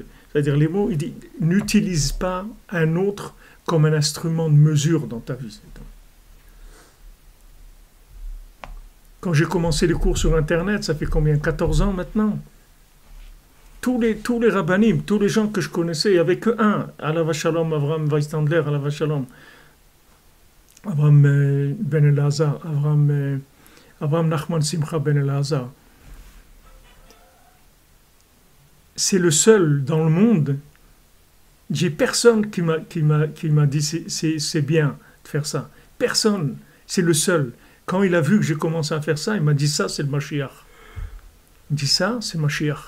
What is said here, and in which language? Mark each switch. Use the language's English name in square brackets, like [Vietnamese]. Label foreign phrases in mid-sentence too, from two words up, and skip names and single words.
[French] C'est-à-dire les mots, il dit, n'utilise pas un autre comme un instrument de mesure dans ta vie. Quand j'ai commencé les cours sur Internet, ça fait combien? 14 ans maintenant. Tous les rabbinim, tous les gens que je connaissais, il n'y avait que un. [Hebrew] עליו השלום, Avraham Weistandler, עליו השלום. Avraham Ben Elazar, Avraham Nachman Simcha Ben Elazar. [French] C'est le seul dans le monde. J'ai personne qui m'a dit c'est bien de faire ça. Personne. C'est le seul. Quand il a vu que j'ai commencé à faire ça, il m'a dit ça, c'est le Mashiach. Il dit ça, c'est Mashiach.